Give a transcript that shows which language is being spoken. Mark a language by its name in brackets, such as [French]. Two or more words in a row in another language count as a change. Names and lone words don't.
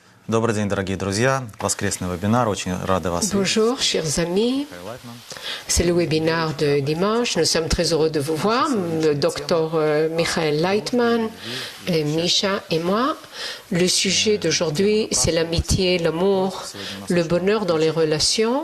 [Russian] Добрый день, дорогие друзья. Воскресный вебинар. Очень рады вас видеть. [French] Bonjour, chers amis. C'est le webinaire de dimanche. Nous sommes très heureux de vous voir, le docteur Michael Leitman, Misha et moi. Le sujet d'aujourd'hui, c'est l'amitié, l'amour, le bonheur dans les relations.